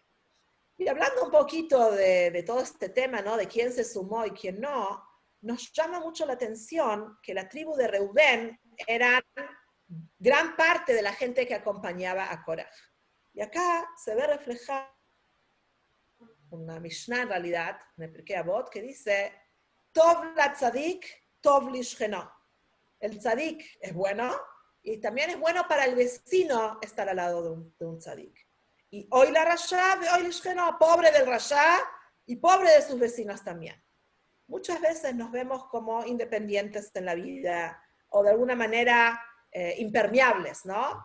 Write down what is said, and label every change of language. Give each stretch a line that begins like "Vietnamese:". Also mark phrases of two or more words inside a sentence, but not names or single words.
Spanish: Y hablando un poquito de todo este tema, ¿no?, de quién se sumó y quién no, nos llama mucho la atención que la tribu de Reubén eran gran parte de la gente que acompañaba a Korah. Y acá se ve reflejada una Mishnah en realidad, en el Pirkei Avot, que dice,
Hebrew: טוב לצדיק, טוב לשכנו.
Spanish: El tzadik es bueno, y también es bueno para el vecino estar al lado de un tzadik. Y
Hebrew: אוי לרשע, אוי לשכנו,
Spanish: pobre del rasha y pobre de sus vecinos también. Muchas veces nos vemos como independientes en la vida, o de alguna manera impermeables, ¿no?